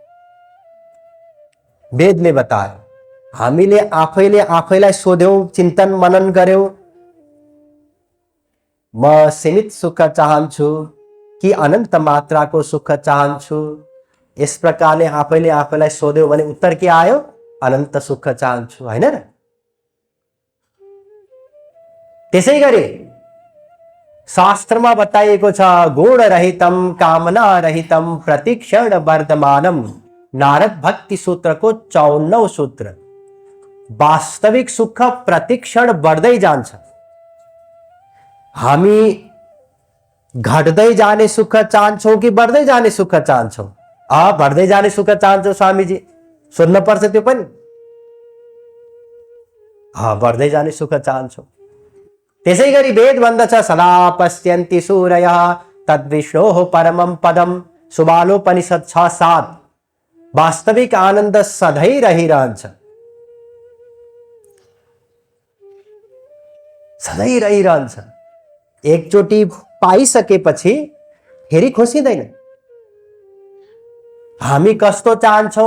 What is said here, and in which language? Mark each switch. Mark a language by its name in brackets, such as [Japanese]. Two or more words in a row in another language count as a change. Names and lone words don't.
[Nepali] वेदले बतायो, हामीले आफैले आफैलाई सोध्यौं, चिन्तन मनन गर्यौं, म सीमित सुख चाहन्छु कि अनन्त मात्राको सुख चाहन्छु। यस प्रकारले आफैले आफैलाई सोध्यौं भने उत्तर के आयो? अनन्त सुख चाहन्छु, हैन र? त्यसैगरी शास्त्रमा बताइएको छ, [Sanskrit] गुण रहितम कामना रहितम प्रतिक्षण वर्धमानम। [Nepali] नारद भक्ति सूत्रको 54औं सूत्र। वास्तविक सुख प्रतिक्षण बढ्दै जान्छ। हामी घट्दै जाने सुख चाहन्छौं कि बढ्दै जाने सुख चाहन्छौं? बढ्दै जाने सुख चाहन्छौं स्वामीजी, सुन्न पर्छ त्यो पनि। बढ्दै जाने सुख चाहन्छौं। त्यसैगरी वेद भन्दछ, [Sanskrit] सदा पश्यन्ति सूरयः तद्विष्णोः परमं पदम। [Nepali] सुबालोपनिषद 6:7। वास्तविक आनन्द सधैं रहिरहन्छ, सधैं रहिरहन्छ। एकचोटि पाइसकेपछि फेरि खोसिँदैन। हामी कस्तो चाहन्छौं?